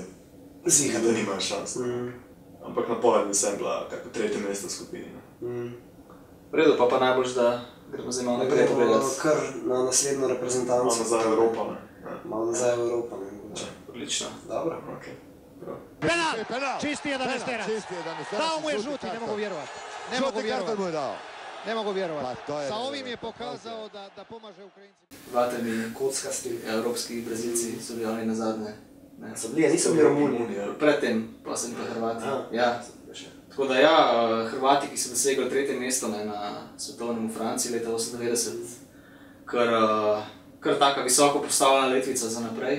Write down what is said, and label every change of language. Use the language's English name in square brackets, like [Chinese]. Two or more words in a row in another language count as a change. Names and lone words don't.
[Slovenian] Ziha, da nimajo šans. Ampak napoved bi sem bila kako tretje mesto v skupini. V redu, pa najboljš, da gremo zdaj malo naprej pogledati. Kar na naslednjo reprezentanco. Malo nazaj v Evropo, ne. Malo nazaj v Evropo, ne. Odlično. Dobro. Okay. [Croatian] Penal, čisti je Danesterac. Dao mu je žuti, ne mogu vjerovati. Ne mogu vjerovati. Ne mogu vjerovati. Sa ovim je pokazao da pomaže Ukrajincima. Vatreni Kockasti. [Slovenian] evropski Brazilci so bili oni nazadnje. So bili, niso bili Romuni. Predtem pa so bili Hrvati. Ja. Tako da ja, Hrvati, ki so dosegli tretje mesto na svetovnem v Franciji leta 1998, kar taka visoko postavljena letvica za naprej.